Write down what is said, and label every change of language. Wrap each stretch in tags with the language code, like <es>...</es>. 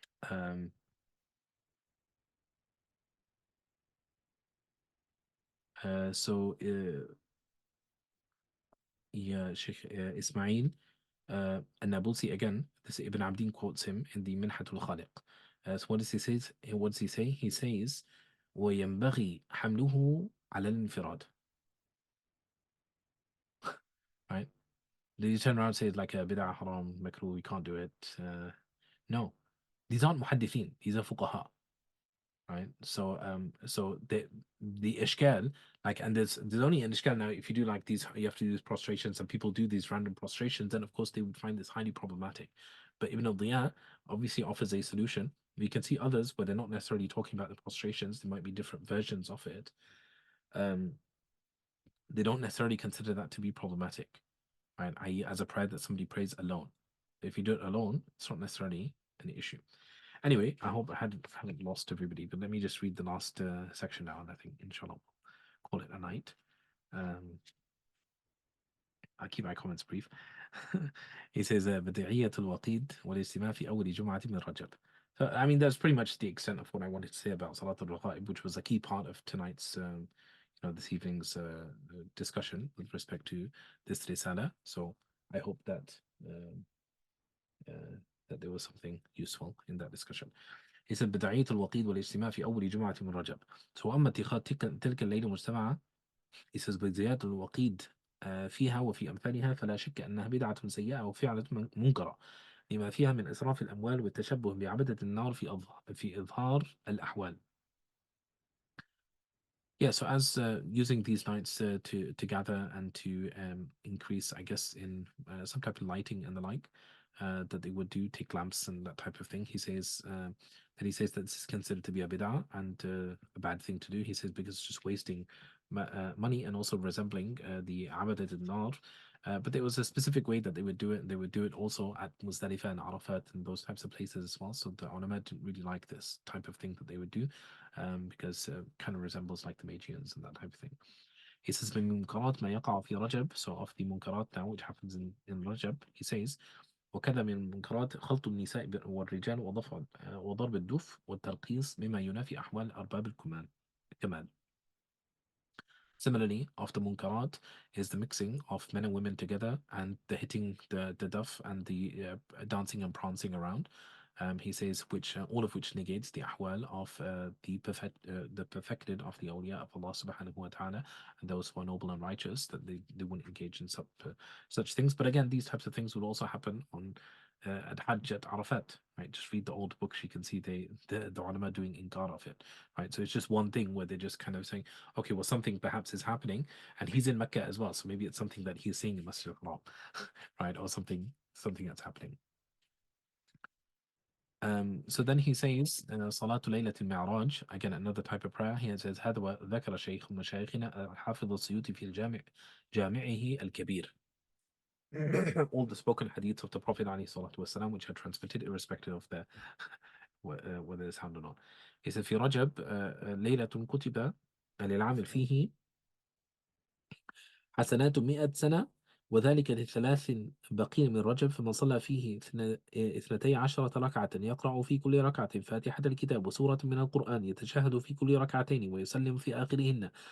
<en>Um, so yeah, Sheikh Ismail An-Nabulsi, again, this Ibn Abdin quotes him in the Minhatul Khaliq. So what does he say? What does he say? He says,</en> <ar>وَيَنْبَغِي حَمْلُهُ عَلَى الْانْفِرَادِ.</ar> <en>Right? Did you turn around and say it's like a bid'ah haram, makruh, we can't do it? No. These aren't muhaddithin, these are fuqaha. Right? So the ishkal, like, and there's only an ishkal now. If you do like these, you have to do these prostrations, and people do these random prostrations, then of course they would find this highly problematic. But Ibn al-Diya obviously offers a solution. We can see others where they're not necessarily talking about the prostrations, there might be different versions of it. They don't necessarily consider that to be problematic, right? I.e., as a prayer that somebody prays alone. If you do it alone, it's not necessarily an issue. Anyway, I hope I haven't lost everybody, but let me just read the last section now, and I think inshallah we'll call it a night. I'll keep my comments brief. He says,</en> <ar>بديعية الوقيد والاجتماع في أول جمعة من رجب.</ar> <en>So, I mean, that's pretty much the extent of what I wanted to say about Salat al-Raqaib, which was a key part of tonight's, this evening's discussion with respect to this risala. So I hope that there was something useful in that discussion. He said</en> <ar>بداعية الوقيد والاجتماع في أول جمعة من رجب.</ar> <en>So</en> <ar>أما اتخاذ تلك الليلة مجتمعة,</ar> <en>he says</en> <ar>بزيادة الوقيد فيها وفي أمثالها فلا شك أنها بدعة سيئة وفعلة منكرة لما فيها من إسراف الأموال والتشبه بعبدة النار في إظهار الأحوال.</ar> <en>Yeah, so as using these nights to gather and to increase, I guess, in some type of lighting and the like, that they would do, take lamps and that type of thing. He says that this is considered to be a bid'ah and a bad thing to do. He says because it's just wasting money and also resembling the abadat al-nar. But there was a specific way that they would do it. They would do it also at Muzdalifah and Arafat and those types of places as well. So the ulama didn't really like this type of thing that they would do, because kind of resembles like the Magians and that type of thing. He says,</en> <ar>من منكرات ما يقع في رجب,</ar> <en>so of the munkarat now which happens in Rajab, he says,</en> <ar>وكذا من المنكرات خلط النساء والرجال وضرب الدف والترقيص مما ينافي أحوال أرباب الكمال.</ar> <en>Similarly, of the munkarat is the mixing of men and women together and the hitting the duff and the dancing and prancing around. He says, which all of which negates the ahwal of the perfected of the awliya of Allah subhanahu wa ta'ala, and those who are noble and righteous, that they wouldn't engage in such things. But again, these types of things would also happen on at Hajj at Arafat. right? Just read the old books. You can see the ulama doing inkar of it, right? So it's just one thing where they're just kind of saying, okay, well, something perhaps is happening, and he's in Mecca as well, so maybe it's something that he's seeing in Masjid al-Haram, right? Or something that's happening. So then he says,</en> <ar>صلاة ليلة المعراج,</ar> <en>again, another type of prayer. He says,</en> <ar>هذا وذكر شيخ مشايخنا حافظ السيوطي في جامعه الكبير.</ar> <en>All the spoken hadiths of the Prophet ﷺ, which are transmitted irrespective of the whether it's sound or not. He said</en> <ar>في رجب ليلة كتب للعامل فيه حسنات 100 سنة وذلك لثلاث بقين من رجب فمن صلى فيه 12 ركعة يقرأ في كل ركعة فاتحة الكتاب وسورة من القرآن يتشهد في كل ركعتين ويسلم في آخرهن</ar>